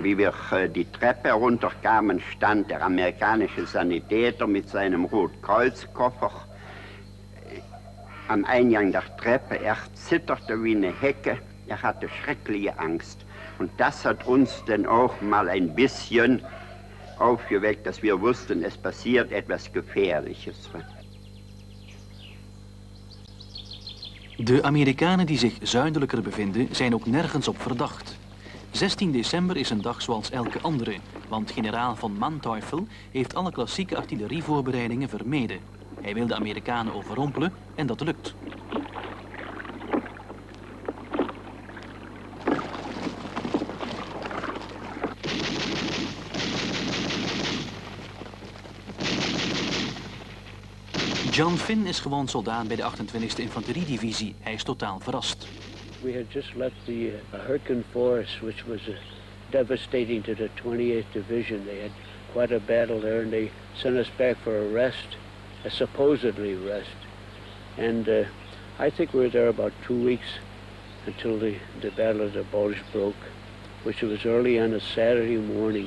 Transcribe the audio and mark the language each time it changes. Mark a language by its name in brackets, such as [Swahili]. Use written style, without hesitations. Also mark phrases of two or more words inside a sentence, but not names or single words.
[German] Wie wir die Treppe herunterkamen, stand der amerikanische Sanitäter mit seinem Rotkreuzkoffer am Eingang der Treppe. Er zitterte wie eine Hecke, er hatte schreckliche Angst. Und das hat uns dann auch mal ein bisschen aufgeweckt, dass wir wussten, es passiert etwas Gefährliches. [Dutch] De Amerikanen die zich zuidelijker bevinden zijn ook nergens op verdacht. 16 december is een dag zoals elke andere, want generaal von Manteuffel heeft alle klassieke artillerievoorbereidingen vermeden. Hij wil de Amerikanen overrompelen en dat lukt. John Finn is gewoon soldaat bij de 28e Infanteriedivisie. Hij is totaal verrast. [English] We had just left the Hurricane Force, which was devastating to the 28th Division. They had quite a battle there, and they sent us back for a rest, a supposedly rest. And I think we were there about 2 weeks until the Battle of the Bulge broke, which was early on a Saturday morning.